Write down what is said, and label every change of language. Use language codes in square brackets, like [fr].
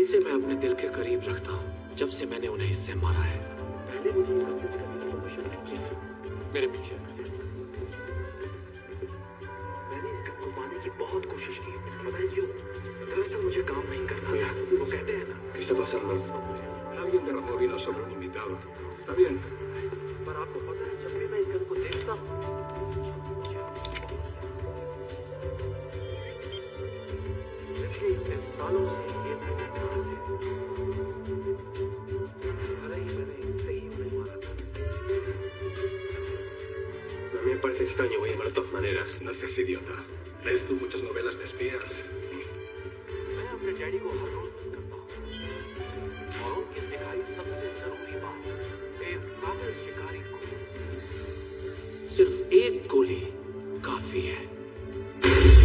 [hi] इसे मैं अपने दिल के करीब रखता हूँ जब से मैंने उन्हें इससे मारा है। पहले मुझे इसका यूज करने की परमिशन है प्लीज। मेरे पीछे। मैंने इस गन को पाने की बहुत कोशिश की, पता है क्यों? दरअसल मुझे काम नहीं करना था। वो कहते हैं ना, [es] ¿Qué está pasando? Alguien derramó vino sobre un invitado. Está bien. [hi] पर आपको पता है जब भी मैं इस गन को देखता हूँ, पिछले इतने सालों से ये मैंने कहा है। भले ही मैंने इनसे ही उन्हें मारा था। [es] A mí me parece extraño, voy a llamar de todas maneras. No seas idiota. ¿Lees tú muchas novelas de espías? [hi] मैं अपने डैडी को हर रोज मिस करता हूँ और उनकी सिखाई सबसे जरूरी बात, एक काबिल शिकारी को सिर्फ एक गोली काफी है।